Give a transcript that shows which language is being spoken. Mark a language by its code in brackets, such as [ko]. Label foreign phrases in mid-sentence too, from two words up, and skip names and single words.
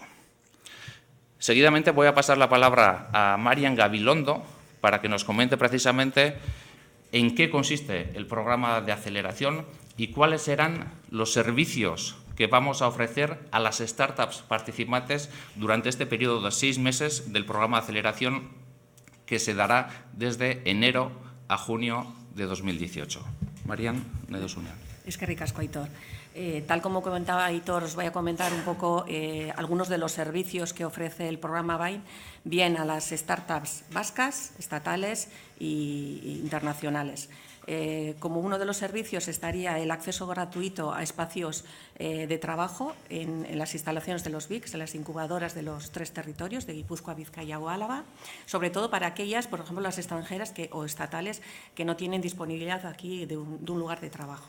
[es] Seguidamente voy a pasar la palabra a Marian Gabilondo para que nos comente precisamente en qué consiste el programa de aceleración y cuáles serán los servicios que vamos a ofrecer a las startups participantes durante este periodo de 6 meses del programa de aceleración que se dará desde enero a junio de 2018. [eu] Marian, nahi duzunean. Eskerrik asko, Aitor. [es] Tal como comentaba Aitor, os voy a comentar un poco algunos de los servicios que ofrece el programa BIND, bien a las startups vascas, estatales e internacionales. Como uno de los servicios estaría el acceso gratuito a espacios de trabajo en las instalaciones de los BICs, en las incubadoras de los 3 territorios, de Guipúzcoa, Vizcaya o Álava, sobre todo para aquellas, por ejemplo, las extranjeras o estatales que no tienen disponibilidad aquí de un lugar de trabajo.